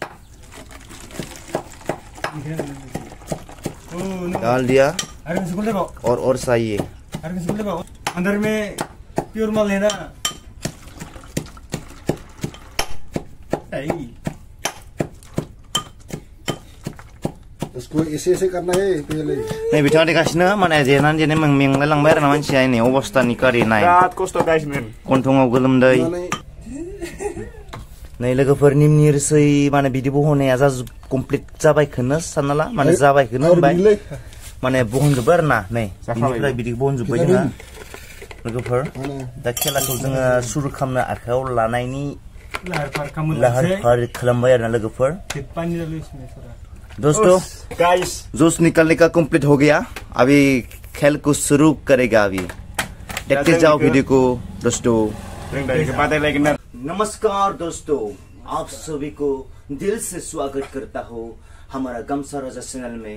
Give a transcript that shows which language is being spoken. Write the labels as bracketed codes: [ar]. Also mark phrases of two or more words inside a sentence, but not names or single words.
[hi] डाल दिया और चाहिए. अंदर में प्योर माल है ना. उसको ऐसे करना है पहले. [brx] नहीं बिथाङा देगासिनो माने जेनानै मेंलाय लांबाय आरोना मानसिया नै अबस्थानि गारि नाय. बिराद खस्थ' गाइसमोन. गन्थङाव गोलोमदै. नै लोगोफोर निमनि रोसै माने बिदि बहनाया कमप्लिट जाबायखौनो सानना ला. माने जाबायखौनो होनबाय. माने बहनजोब्बाय आरोना नै बिनिफ्राय बिदि बहनजोब्बाय जोङो लोगोफोर. दा खेलाखौ जोङो सुरु खालामनो आखायाव लानायनि लाहार फाहार खालामबाय आरोना लोगोफोर. [hi] दोस्तों गाइस जूस निकालने का कंप्लीट हो गया. अभी खेल को शुरू करेगा. अभी देखते जाओ वीडियो को दोस्तों. नमस्कार दोस्तों, आप सभी को दिल से स्वागत करता हूँ हमारा गमसा राजा चैनल में.